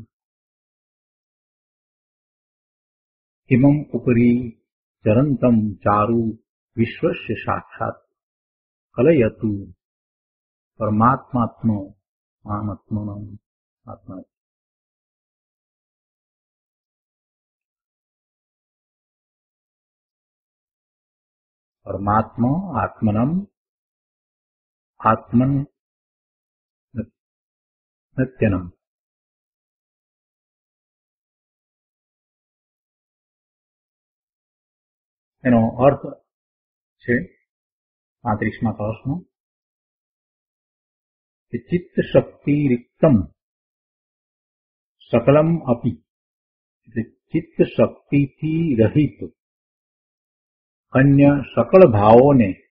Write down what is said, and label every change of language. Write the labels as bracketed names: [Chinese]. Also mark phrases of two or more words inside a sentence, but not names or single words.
[Sanskrit] इमं उपरि चरन्तं चारु विश्वस्य साक्षात् कलयतु परमात्मात्म आत्मनं आत्मा. परमात्मा आत्मनम आत्मन नित्यनम. [Gujarati] એનો અર્થ છે 35મા કળશનો કે [Sanskrit] चित्त शक्ति रिक्तम सकलम अपी, [Gujarati] એટલે ચિત્ત શક્તિથી રહિત અન્ય સકળ ભાવોને